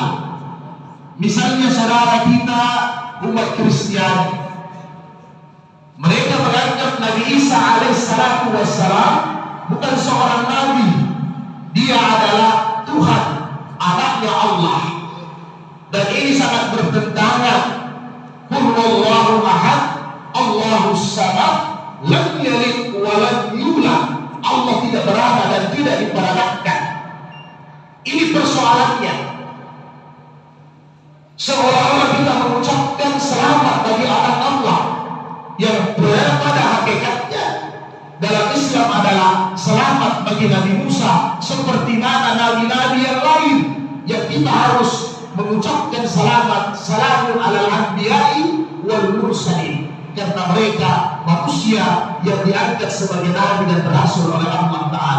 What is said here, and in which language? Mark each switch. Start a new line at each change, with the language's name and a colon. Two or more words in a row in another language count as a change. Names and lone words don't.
Indonesian: Misalnya saudara kita umat Kristiani, mereka menganggap Nabi Isa
Arabic: عليه الصلاة والسلام
Indonesian: bukan seorang nabi, dia adalah Tuhan, anaknya Allah. Dan ini sangat bertentangan.
Arabic: قل هو الله أحد، الله الصمد، لم يلد ولم يولد.
Indonesian: Allah tidak beranak dan tidak diperanakkan. Ini persoalannya. Seolah-olah kita mengucapkan selamat bagi anak Allah, yang pada hakikatnya dalam Islam adalah selamat bagi Nabi Musa, seperti mana nabi-nabi yang lain yang kita harus mengucapkan selamat,
Arabic: سلام على الأنبياء والمرسلين,
Indonesian: karena mereka manusia yang diangkat sebagai nabi dan rasul oleh Allah Ta'ala.